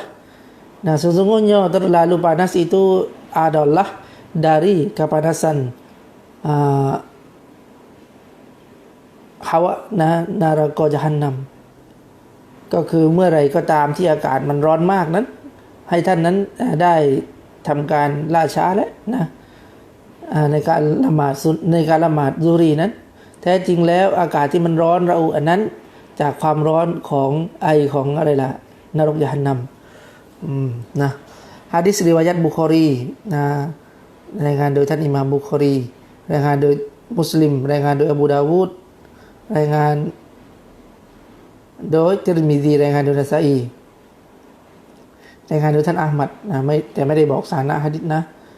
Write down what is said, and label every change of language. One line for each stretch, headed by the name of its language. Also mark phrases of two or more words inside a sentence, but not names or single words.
Malay: Nah, sesungguhnya terlalu panas itu adalah dari kepanasan hawa neraka Jahannam
Thai: ก็คือเมื่อไรก็ตามที่อากาศมันร้อนมากนั้นให้ท่าน นั้นได้ทำการล่าช้าแล้วนะในการละหมาดซุฮรีนั้นแท้จริงแล้วอากาศ ที่มันร้อนระอุอันนั้นจากความร้อนของไอของอะไรล่ะนรกยะฮันนัมนะหะดีษริวายะห์บุคอรีนะรายงานโดยท่านอิหม่ามบุคอรีรายงานโดยมุสลิมรายงานโดยอบูดาวูดรายงานโดยติรมิซีรายงานโดยนะซาอีรายงานโดยท่านอะห์มัดนะไม่ได้บอกสานะหะดีษนะ